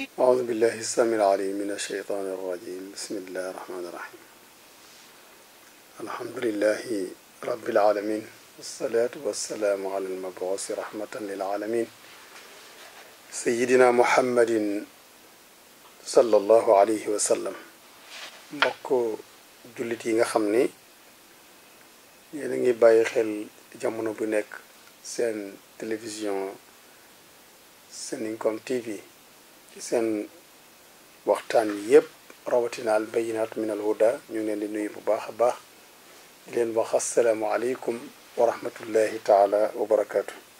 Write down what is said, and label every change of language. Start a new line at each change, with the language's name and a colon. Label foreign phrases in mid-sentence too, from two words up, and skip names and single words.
Arabic: أعوذ بالله السميع العليم من الشيطان الرجيم. بسم الله الرحمن الرحيم. الحمد لله رب العالمين والصلاة والسلام على المبعوث رحمة للعالمين سيدنا محمد صلى الله عليه وسلم.
Wolof: mbokk jullit yi nga xam ni yéen a ngi bàyyi xel jamono bu nekk seen télévision Seninkom TV ci seen waxtaan yépp rawatina al bayinat min al huda ñu ngi leen di nuyu bu baax a baax di leen wax
Arabic: السلام عليكم ورحمة الله تعالى وبركاته.